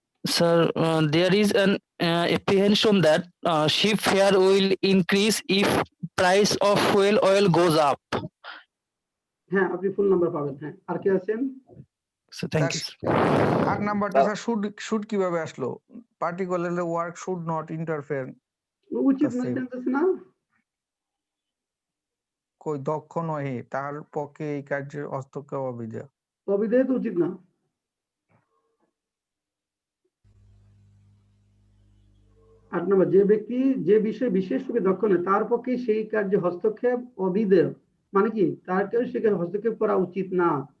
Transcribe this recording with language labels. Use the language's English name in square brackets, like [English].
[English] Sir, there is an apprehension that ship fare will increase if price of fuel oil goes up. [Bangla] হ্যাঁ আপনি ফুল number পাবেন। হ্যাঁ আর কে আছেন? [English] So thank you. [Bangla] Sir, 8 নাম্বারটা sir should কিভাবে আসলো? [English] Particularly work should not interfere. [Bangla] উচিত [English] the [Bangla] না [English] same. [Bangla] জানতেছ না? কই দক্ষ নহে তার পক্ষে এই কার্যের হস্তক্ষেপ অবিধেয়। অবিধেয় তো উচিত না। 8 নম্বর, যে ব্যক্তি যে বিষয়ে বিশেষরূপে দক্ষ নয় তার পক্ষে সেই কার্যে হস্তক্ষেপ অবিধেয়, মানে কি তারকেও সেখানে হস্তক্ষেপ করা উচিত না।